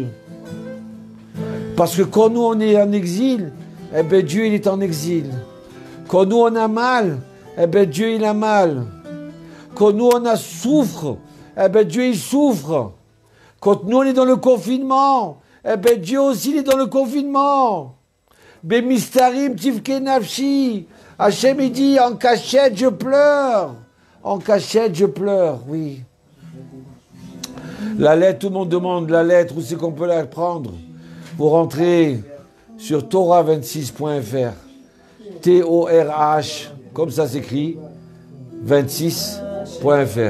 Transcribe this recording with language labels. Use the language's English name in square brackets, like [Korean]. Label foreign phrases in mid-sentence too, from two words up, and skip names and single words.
[French] Parce que quand nous on est en exil, eh bien Dieu il est en exil. Quand nous on a mal, eh bien Dieu il a mal. Quand nous on a souffre, eh bien Dieu il souffre. Quand nous on est dans le confinement, eh bien Dieu aussi il est dans le confinement. [Hebrew] במסתרים תבכה נפשי. [French] Hachem, il dit, en cachette, je pleure. En cachette, je pleure, oui. La lettre, tout le monde demande la lettre, où c'est qu'on peut la prendre? Vous rentrez sur torah26.fr. T-O-R-H, comme ça s'écrit, 26.fr.